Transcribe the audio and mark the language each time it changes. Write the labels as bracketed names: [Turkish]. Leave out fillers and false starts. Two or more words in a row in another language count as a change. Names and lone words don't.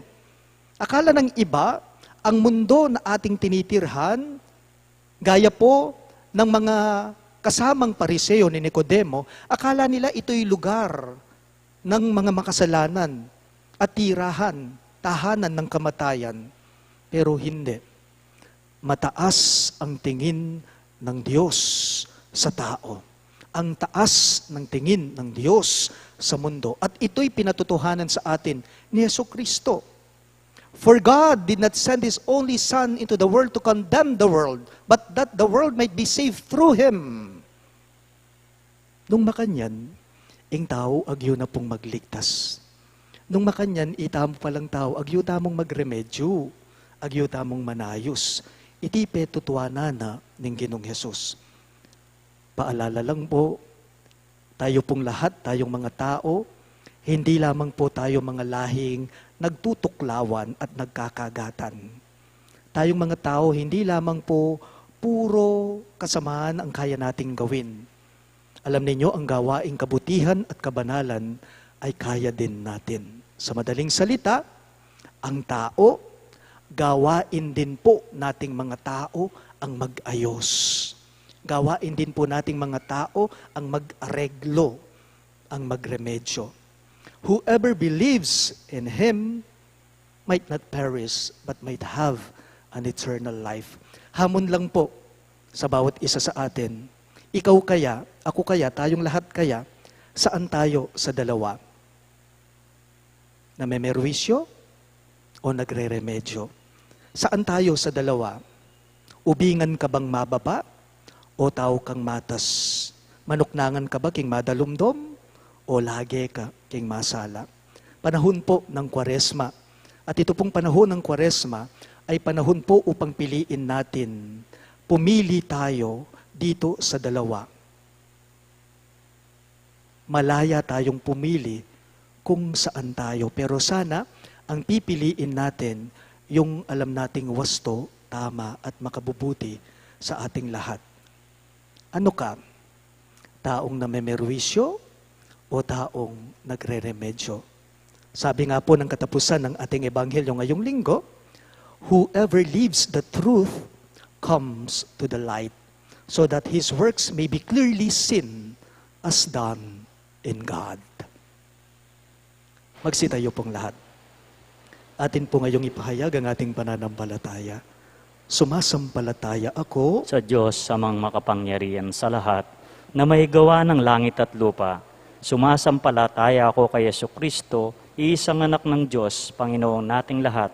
[Filipino] Akala ng iba, ang mundo na ating tinitirhan, gaya po ng mga kasamang pariseo ni Nicodemo, akala nila ito'y lugar ng mga makasalanan at tirahan, tahanan ng kamatayan. Pero hindi. Mataas ang tingin ng Diyos sa tao. Ang taas ng tingin ng Diyos sa mundo. At ito'y pinatutuhanan sa atin ni Jesucristo. [English] For God did not send His only Son into the world to condemn the world, but that the world might be saved through Him. [Pampanga] Nung makanyan, ing tao agyo na pong magligtas. Nung makanyan, itamo palang tao, agyo tamong magremedyo, agyo tamong manayos. Iti petutuana na ng Ginoong Hesus. [Filipino] Paalala lang po, tayo pong lahat, tayong mga tao, hindi lamang po tayo mga lahing nagtutuklawan at nagkakagatan. Tayong mga tao, hindi lamang po puro kasamaan ang kaya nating gawin. Alam ninyo, ang gawaing kabutihan at kabanalan ay kaya din natin. Sa madaling salita, ang tao, gawain din po nating mga tao ang mag-ayos. Gawain din po nating mga tao ang mag-areglo, ang magremedyo. [English] Whoever believes in Him might not perish but might have an eternal life. [Filipino] Hamon lang po sa bawat isa sa atin. Ikaw kaya, ako kaya, tayong lahat kaya, saan tayo sa dalawa? Namemerwisyo o nagre-remedyo? Saan tayo sa dalawa? [Pampanga] Ubingan ka bang mababa o tao kang matas? Manuknangan ka ba king madalumdom o lagi ka king masala? [Filipino] Panahon po ng Kwaresma. At ito pong panahon ng Kwaresma ay panahon po upang piliin natin. Pumili tayo dito sa dalawa. Malaya tayong pumili kung saan tayo. Pero sana ang pipiliin natin yung alam nating wasto, tama at makabubuti sa ating lahat. Ano ka? Taong namemerwisyo o taong nagre-remedyo? Sabi nga po ng katapusan ng ating ebanghelyo ngayong linggo, [English] whoever lives the truth comes to the light, so that his works may be clearly seen as done in God. [Filipino] Magsitayo pong lahat. Atin po ngayong ipahayag ang ating pananampalataya. Sumasampalataya ako Sa Diyos, amang makapangyarihan sa lahat, na may gawa ng langit at lupa. Sumasampalataya ako kay Jesucristo, iisang anak ng Diyos, Panginoong nating lahat.